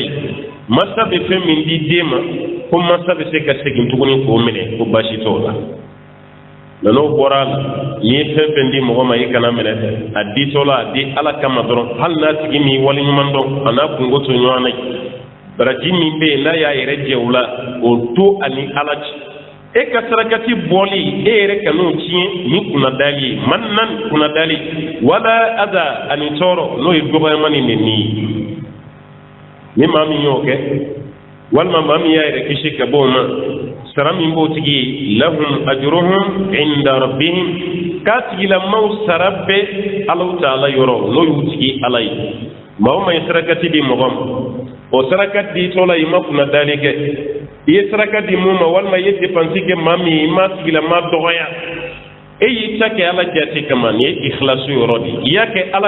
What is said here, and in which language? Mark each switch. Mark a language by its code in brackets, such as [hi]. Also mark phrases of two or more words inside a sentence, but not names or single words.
[bm] ye mansa bɛ fɛn min di den ma ko mansa bɛ se ka segin tuguni k'o minɛ ko baasi t'o la nka n'o bɔra a la n'i ye fɛn fɛn di mɔgɔ ma i kana minɛ a ditɔ la a di Ala kama dɔrɔn hali n'a tigi min waleɲuman dɔn a n'a kungo to ɲɔgɔn na baraji min bɛ yen n'a y'a yɛrɛ jɛ o la o to ani Ala cɛ e ka sarakati bɔli e yɛrɛ ka n'o tiɲɛ ni kunnadali ye mannan kunnadali wala ada ani tɔɔrɔ n'o ye dɔgɔyama ni nɛni ye ni maa min y'o kɛ walima maa min y'a yɛrɛ kisi ka bɔ o ma sara min b'o tigi ye [ar] لهم أجرهم عند ربهم [bm] k'a tigilamaw sara bɛ Alahu Taala yɔrɔ n'o y'u tigi Ala ye maa o maa ye sarakati di mɔgɔ ma o sarakati di tɔ la i ma kunnadali kɛ i ye saraka di mun ma walima i ye dépense kɛ maa min i ma tigilama dɔgɔya e y'i ta kɛ Ala jate kama nin ye ikhlasu yɔrɔ de i y'a kɛ Ala